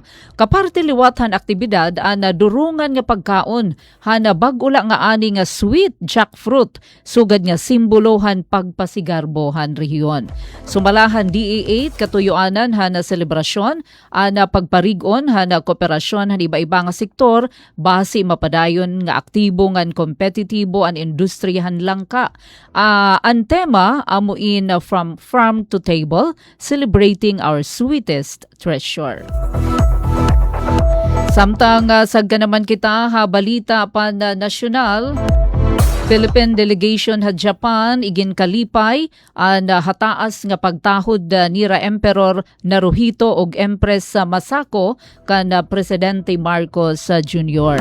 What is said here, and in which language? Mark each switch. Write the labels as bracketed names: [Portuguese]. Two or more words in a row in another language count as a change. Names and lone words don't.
[Waray] Kaparte liwathan aktibidad ana durungan nga pagkaon hana bag-ula nga ani nga [English] sweet jackfruit [Waray] sugad nga simbolohan pagpasigarbohan rehiyon. Sumalahan DA8 katuyoanan hana selebrasyon ana pagparigon hana kooperasyon han iba-iba nga sektor base mapadayon nga aktibo ngan kompetitibo an industriyahan Langka. Ang tema amuin [English] from farm to table, celebrating our sweetest treasure. [Waray] Samtang sagda naman kita ha balita pan nasyonal, Philippine delegation ha Japan igin kalipay an hataas nga pagtahod nira Emperor Naruhito og Empress Masako kan Presidente Marcos Jr.